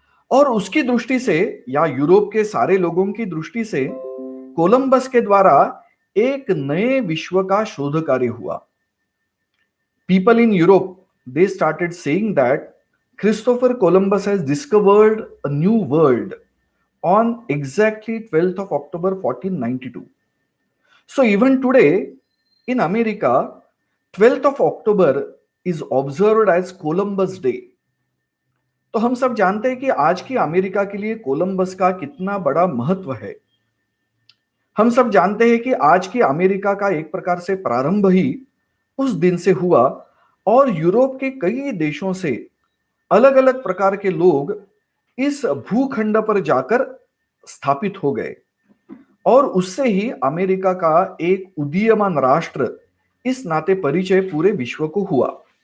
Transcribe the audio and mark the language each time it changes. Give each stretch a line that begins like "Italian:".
Hindi: और उसकी दृष्टि से या यूरोप के सारे लोगों की दृष्टि से कोलंबस के द्वारा एक नए विश्व का शोध कार्य हुआ।
English: People in Europe they started saying that Christopher Columbus has discovered a new world on exactly 12th of October 1492. So even today in America, 12th of October is observed as Columbus Day.
Hindi: तो हम सब जानते हैं कि आज की America के लिए कोलंबस का कितना बड़ा महत्व है। हम सब जानते हैं कि आज की अमेरिका का एक प्रकार से प्रारंभ ही उस दिन से हुआ और यूरोप के कई देशों से अलग अलग प्रकार के लोग इस भूखंड पर जाकर स्थापित हो गए और उससे ही अमेरिका का एक उदीयमान राष्ट्र इस नाते परिचय पूरे विश्व को हुआ।